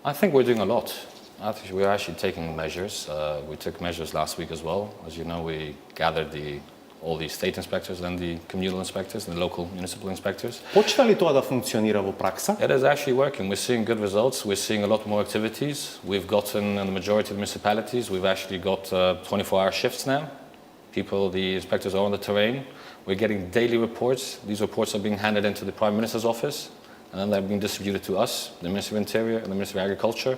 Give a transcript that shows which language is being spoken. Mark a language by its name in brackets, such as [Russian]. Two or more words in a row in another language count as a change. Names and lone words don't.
[English] I think we're doing a lot. I think we're actually taking measures. We took measures last week as well. As you know, we gathered all the state inspectors and the communal inspectors and the local municipal inspectors. [Macedonian] Почна ли тоа да функционира во пракса? [English] It is actually working. We're seeing good results. We're seeing a lot more activities. We've gotten, in the majority of the municipalities, we've actually got 24-hour shifts now. The inspectors are on the terrain. We're getting daily reports. These reports are being handed into the Prime Minister's office, and then they're being distributed to us, the Ministry of Interior and the Ministry of Agriculture.